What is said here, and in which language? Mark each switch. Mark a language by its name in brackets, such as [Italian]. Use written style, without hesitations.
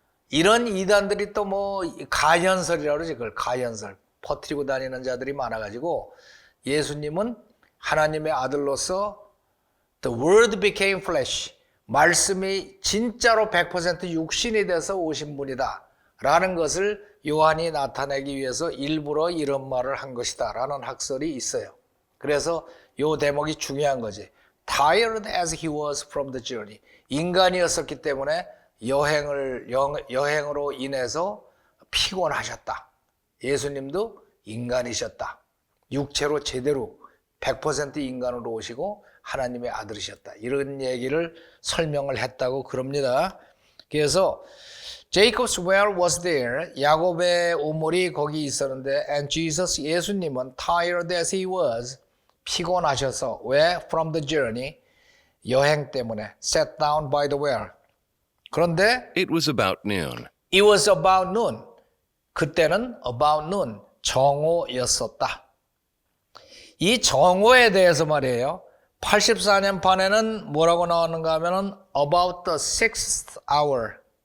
[Korean] 이런 이단들이 또 가현설이라고 그러지. 그걸 가현설 퍼뜨리고 다니는 자들이 많아가지고, 예수님은 하나님의 아들로서 [English] The Word became flesh, [Korean] 말씀이 진짜로 100% 육신이 돼서 오신 분이다 라는 것을 요한이 나타내기 위해서 일부러 이런 말을 한 것이다 라는 학설이 있어요. 그래서 요 대목이 중요한 거지. [English] Tired as he was from the journey. [Korean] 인간이었었기 때문에 여행으로 인해서 피곤하셨다. 예수님도 인간이셨다. 육체로 제대로 100% 인간으로 오시고 하나님의 아들이셨다. 이런 얘기를 설명을 했다고 그럽니다. 그래서 [English] Jacob's well was there. [Korean] 야곱의 우물이 거기 있었는데 [English] and Jesus, [Korean] 예수님은 [English] tired as he was, [Korean] 피곤하셔서 왜? [English] From the journey, [Korean] 여행 때문에 [English] sat down by the well. [Korean] 그런데 [English] It was about noon. it was about noon. [Korean] 그때는 [English] about noon, [Korean] 정오였었다. 이 정오에 대해서 말이에요. 84년 판에는 뭐라고 나오는가 하면은 [English] about the sixth hour.